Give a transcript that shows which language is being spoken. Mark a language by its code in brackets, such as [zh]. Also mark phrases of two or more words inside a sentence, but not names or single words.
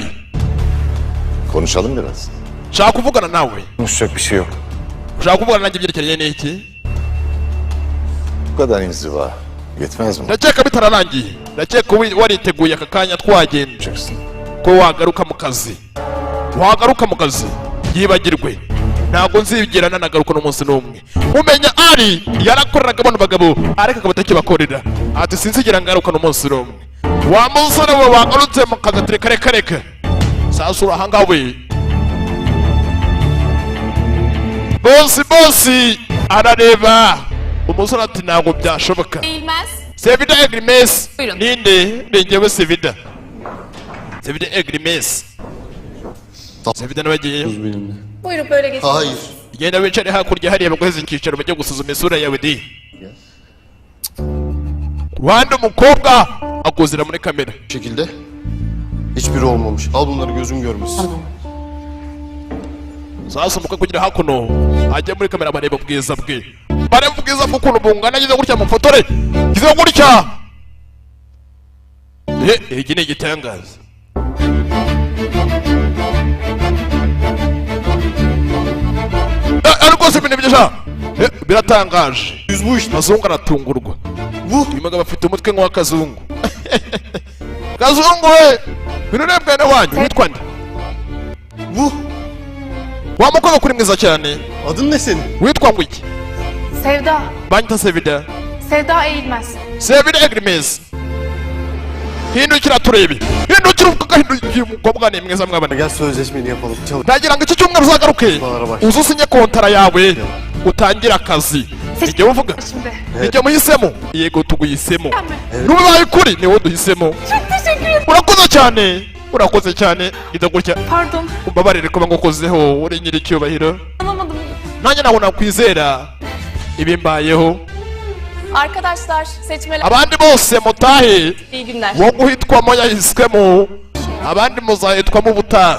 [tr] Konuşalım biraz. [rw] nshaka kuvugana nawe [tr] Konuşacak bir şey yok. [rw] ushaka kuvugana nanjye ibyerekeranye n'iki [tr] Bu kadar inziva yetmez mi? [rw] ndakeka bitararangiye ndakeka wariteguye aka kanya twagenda [tr] Yapacaksın. [rw] ko wagaruka mu kazi byibagirwe ntabwo nzibwira nanagaruka n'umunsi n'umwe umenya ari yarakoreraga bano bagabo ariko akaba atakibakorera ati sinzigera ngaruka n'umunsi n'umwe wa musore we wagarutse mu kazi ati reka reka sasa urahanga we bosi arareba umusore ati ntabwo byashoboka [tr] Eğilmez. Sevida Egrimes Buyurun. [rw] ninde ninjyewe Sevida Egrimes Sevida nabagiye [tr] benimle. Buyurun böyle geçin. Hayır. [rw] genda wicare hakurya hariya baguheze icyicaro bajya gusuzuma isura yawe di ruhande umukobwa akuzira muri kamera [tr] Bu şekilde hiçbiri olmamış. Al bunları gözüm görmesin. [rw] sasa umukobwa kugira hakuno ajya muri kamera bareba ubwiza bwe bareba ubwiza bw'ukuntu bungana gize gutya mufotore gize gutya iki ni igitangaza rwose ibintu byiza biratangaje [tr] Yüz bu işte. [rw] kazungu aratungurwa [tr] Bu. [rw] uyu mugabo afite umutwe nk'uwa kazungu kazungu we bino ni bwene wanyu witwa nde [tr] Bu. [rw] wa mukobwa kuri mwiza cyane [tr] Adın ne senin? [rw] witwa ngo iki [tr] Sevda. [rw] banyita Sevida [tr] Sevda Eğilmez. [rw] Sevida Egrimes hindukira turebe hindukira umukobwa hindukiye umukobwa ni mwiza mwabana [tr] Gel sözleşmeni yapalım. Çalış. [rw] ndagira ngo iki cyumweru uzagaruke uze usinye kontara yawe utangire akazi nijye uvuga [tr] Şimdi. [rw] nijye muhisemo yego tuguhisemo [tr] Mükemmel. [rw] n'ubibaye kuri niwo duhisemo [tr] Çok teşekkür ederim. [rw] urakoze cyane gita gutya [tr] Pardon. [rw] umbabarire kuba ngukozeho uri nyiri icyubahiro [tr] Anlamadım. [rw] nanjye ntabwo nakwizera ibimbayeho [tr] Arkadaşlar seçmeler. [rw] abandi bose mutahe [tr] İyi günler. [rw] wo guhitwamo yahiswemo abandi muzahitwamo ubutaha